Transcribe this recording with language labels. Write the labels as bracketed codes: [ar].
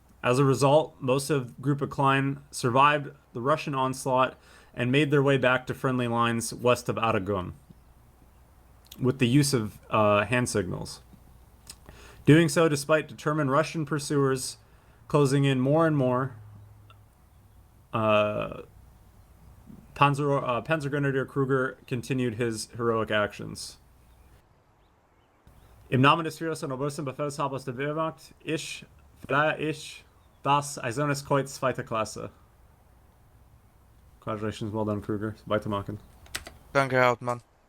[en] As a result, most of Gruppe Klein survived the Russian onslaught and made their way back to friendly lines west of Adagum, with the use of hand signals. Doing so despite determined Russian pursuers closing in more and more. Panzergrenadier Kruger continued his heroic actions. [de] Im Namen des Führers und obersten Befehlshabers der Wehrmacht, verleihe ich das Eisernes Kreuz zweite Klasse. [en] Congratulations, well done, Kruger. [de] Weitermachen. Danke, Herr Hauptmann.